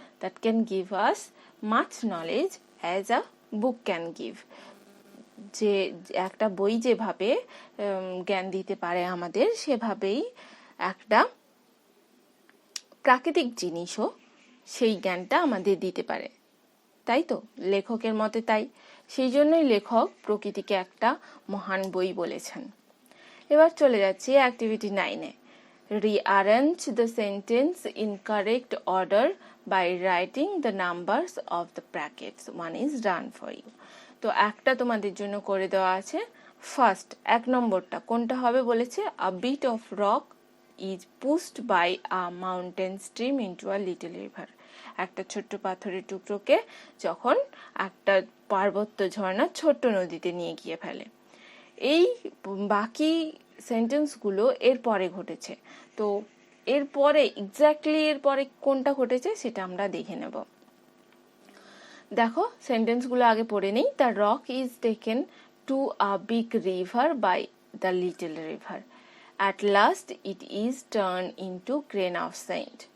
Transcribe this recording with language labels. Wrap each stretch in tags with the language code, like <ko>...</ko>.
<en>That can give us much knowledge as a book can give.</en> <bn>যে একটা বই যেভাবে জ্ঞান দিতে পারে আমাদের, সেভাবেই একটা প্রাকৃতিক জিনিসও সেই জ্ঞানটা আমাদের দিতে পারে। তাই তো লেখকের মতে তাই, সেই জন্যই লেখক প্রকৃতিকে একটা মহান বই বলেছেন। এবার চলে যাচ্ছি activity 9-এ।</bn> <en>Rearrange the sentence in correct order by writing the numbers of the brackets. 1 is done for you.</en> <bn>তো একটা তোমাদের জন্য করে দেওয়া আছে। ফার্স্ট 1 নম্বরটা কোনটা হবে বলেছে,</bn> <en>A bit of rock is pushed by a mountain stream into a little river.</en> <bn>একটা ছোট্ট পাথরের টুকরোকে যখন একটা পার্বত্য ঝর্ণা ছোট্ট নদীতে নিয়ে গিয়ে ফেলে। এই বাকি সেন্টেন্সগুলো এর পরে ঘটেছে। তো এরপরে এক্স্যাক্টলি এরপরে কোনটা ঘটেছে সেটা আমরা দেখে নেব। দেখো সেন্টেন্সগুলো আগে পড়ে নেই।</bn> <en>The rock is taken to a big river by the little river. At last it is turned into grain of sand.</en>